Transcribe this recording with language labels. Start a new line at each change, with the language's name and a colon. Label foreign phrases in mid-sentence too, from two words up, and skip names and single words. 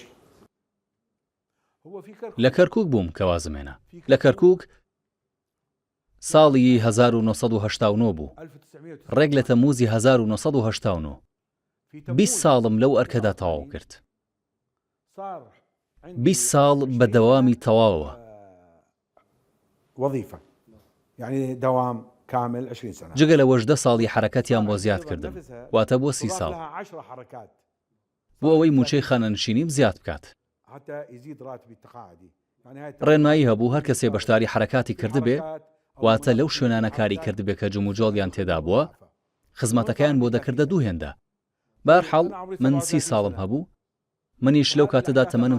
Central Kurdish: لە کەرکووک بووم کە وازم هێنا لە کەرکووک ساڵی 1970 بوو ڕێک لە تەمموزی 1970 20 ساڵم لەو ئەرکەدا تەواو کرد 20 ساڵ بە دەوامی تەواوە
Arabic: وظيفة يعني دوام كامل 20 سنة
Central Kurdish: جگە لەوەش 10 ساڵی حرەکەتیان بۆ زیاد کردم واتە بۆ 30 ساڵ بۆ ئەوەی موچەی خانەنشینیم زیاد بکات ڕێنمایی هەبوو هەر کەسێ بەشداری حرەکاتی کردبێ واتە لەو شوێنانە کاری کردبێ کە جموجۆڵیان تێدا بووە خزمەتەکەیان بۆ دەکردە دووهێندا بەرحاڵ من 30 ساڵم هەبوو منیش لەو کاتەدا تەمەنم